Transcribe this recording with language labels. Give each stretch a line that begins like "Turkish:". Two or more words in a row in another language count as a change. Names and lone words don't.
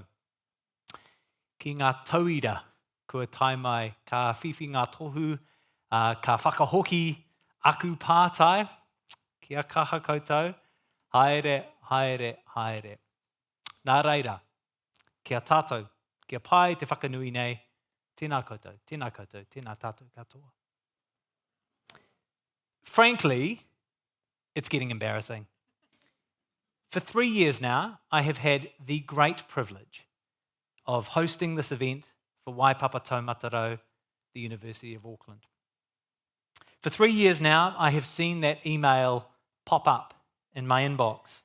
Māori: Ki ngā tauira kua tai mai, ka whiwhi ngā tohu, ka whakahoki aku pātai, kia kaha koutou, haere, haere, haere. Nā reira, kia tātou, kia pai te whakanui nei, tēnā koutou, tēnā koutou, tēnā tātou katoa.
English: Frankly, it's getting embarrassing. For 3 years now, I have had the great privilege of hosting this event for Waipapa Taumata Rau, the University of Auckland. For 3 years now, I have seen that email pop up in my inbox.